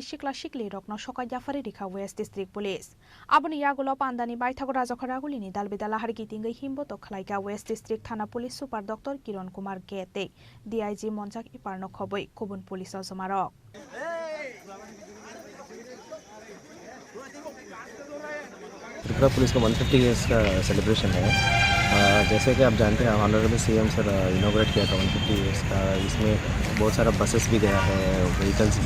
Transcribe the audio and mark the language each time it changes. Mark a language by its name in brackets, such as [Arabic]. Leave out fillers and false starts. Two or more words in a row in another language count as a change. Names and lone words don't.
[Kok Borok] sikla sikli rokno sokai jafari rikha West District Police Aboni yagulo pandani baithago rajakhadaguli ni dalbidala harki tingai himbo to khlaika West District Thana Police Super Dr Kiran Kumar Gete DIG Monjak Iparno khoboi Kubun Police Somarok [Hindi] त्रिपुरा पुलिस का 150 ईयर्स का सेलिब्रेशन है जैसे कि आप जानते हैं [English] honourable CM sir [Hindi] इनॉग्रेट किया था 150 ईयर्स का इसमें बहुत सारा बसेस भी गया है व्हीकल्स भी